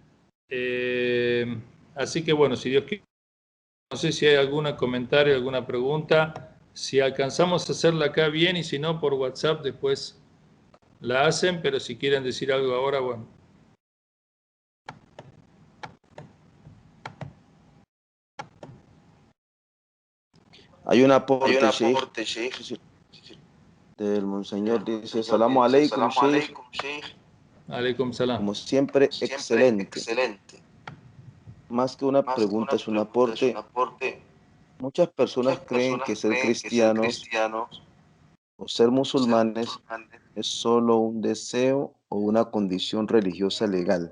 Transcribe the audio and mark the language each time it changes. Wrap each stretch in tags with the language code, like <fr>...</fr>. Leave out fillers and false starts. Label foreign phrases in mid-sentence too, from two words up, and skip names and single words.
<es>Así que bueno, si Dios quiere, no sé si hay algún comentario, alguna pregunta, si alcanzamos a hacerla acá bien, y si no, por WhatsApp después la hacen, pero si quieren decir algo ahora, bueno. Hay un aporte, Sheikh, del Monseñor, dice:</es> <ar>السلام عليكم, Sheikh. عليكم السلام.</ar> <es>Como siempre, excelente. Más que una pregunta, es un aporte. Muchas personas creen que ser cristianos o ser musulmanes es solo un deseo o una condición religiosa legal.</es>